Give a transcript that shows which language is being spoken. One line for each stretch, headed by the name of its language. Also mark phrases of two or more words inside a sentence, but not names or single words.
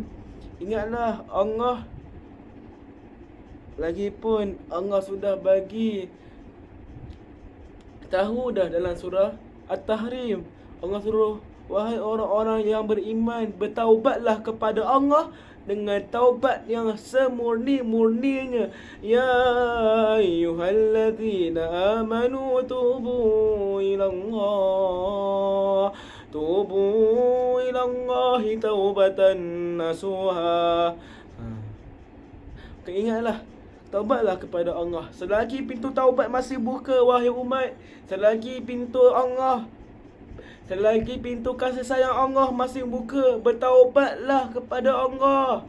Malay: Ingatlah, Allah lagipun Allah sudah bagi tahu dah dalam surah At-Tahrim. Allah suruh, wahai orang-orang yang beriman, bertaubatlah kepada Allah dengan taubat yang semurni-murninya.
Arabic: يا أيها الذين آمنوا توبوا إلى الله توبوا إلى الله توبة نصوحا.
Malay: Ingatlah, taubatlah kepada Allah. Selagi pintu taubat masih buka, wahai umat, selagi pintu Allah, selagi pintu kasih sayang Allah masih buka, bertaubatlah kepada Allah.